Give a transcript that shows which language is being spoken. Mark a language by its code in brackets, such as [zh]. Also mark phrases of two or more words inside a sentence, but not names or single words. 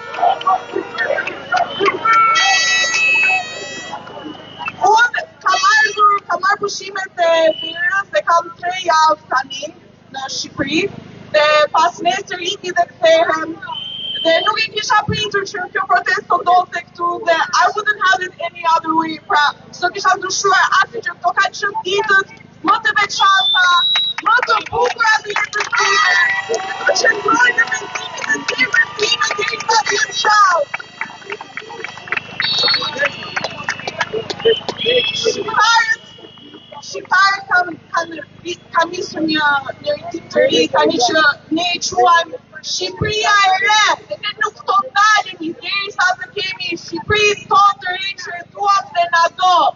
[sq] Unë kam marrë pushimet e verës dhe kam 3 javë tani në Shqipëri dhe pas nesër iki dhe kthehem dhe nuk e kisha pritur që kjo protestë ndodhte këtu dhe [en] I wouldn't have it any other way. [sq] Pra, s'do kisha ndryshuar asnjë që këto kanë qenë ditët më të veçanta, më të bukura të jetës time, të qëndroj në mendimin e zemrës time derisa vjen qau. Shqiptarët kanë nisur një tip të ri, tani që ne e quajmë Shqipëria e re, dhe ne nuk do ndalemi derisa të kemi Shqipëri tonë të re që e duam dhe na do.